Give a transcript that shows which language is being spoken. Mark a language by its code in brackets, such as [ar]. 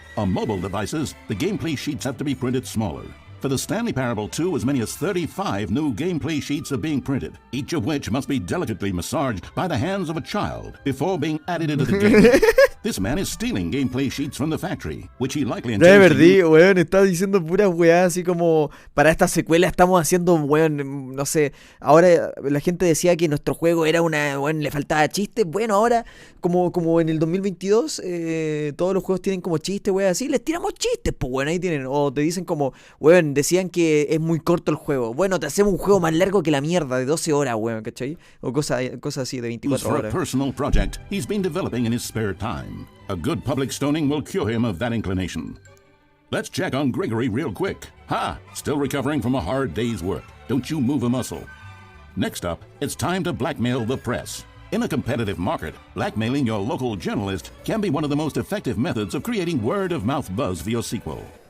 [en] On mobile devices, the gameplay sheets have to be printed smaller. For the Stanley Parable 2, as many as 35 new gameplay sheets are being printed, each of which must be delicately massaged by the hands of a child before being added into the game. This man is stealing gameplay sheets from the factory, which he likely intends to use. [es] Weón, está diciendo puras weas así como para esta secuela estamos haciendo, weón, no sé. Ahora la gente decía que nuestro juego era weón, le faltaba chistes. Bueno, ahora, como en el 2022, todos los juegos tienen como chistes, weón, así, les tiramos chistes, pues, weón, ahí tienen. O te dicen como, weón, decían que es muy corto el juego. Bueno, te hacemos un juego más largo que la mierda, de 12 horas, weón, ¿cachai? O cosas así, de 24 horas. [en] For a personal project he's been developing in his spare time. A good public stoning will cure him of that inclination. Let's check on Gregory real quick. Ha! Still recovering from a hard day's work. Don't you move a muscle. Next up, it's time to blackmail the press. In a competitive market, blackmailing your local journalist can be one of the most effective methods of creating word-of-mouth buzz for your sequel.